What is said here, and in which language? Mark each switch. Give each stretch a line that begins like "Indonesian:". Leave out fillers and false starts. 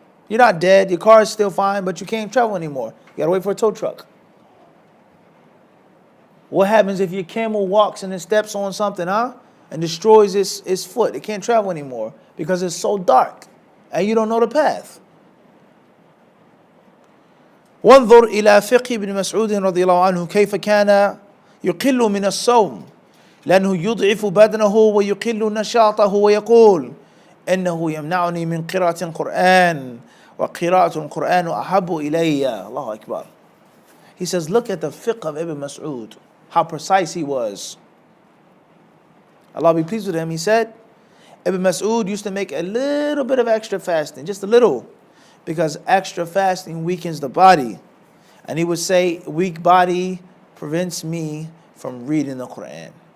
English: You're not dead, your car is still fine, but you can't travel anymore. You gotta wait for a tow truck. What happens if your camel walks and it steps on something, and destroys its foot? It can't travel anymore because it's so dark and you don't know the path.
Arabic: وانظر إلى فقه ابن مسعود رضي الله عنه كيف كان يقل من الصوم لأنه يضعف بدنه ويقل نشاطه ويقول إنه يمنعني من قراءة القرآن وقراءة القرآن أحب إلي. الله أكبر.
English: He says, look at the fiqh of Ibn Mas'ud, how precise he was. Allah be pleased with him. He said, Ibn Mas'ud used to make a little bit of extra fasting, just a little, because extra fasting weakens the body. And he would say, weak body prevents me from reading the Quran.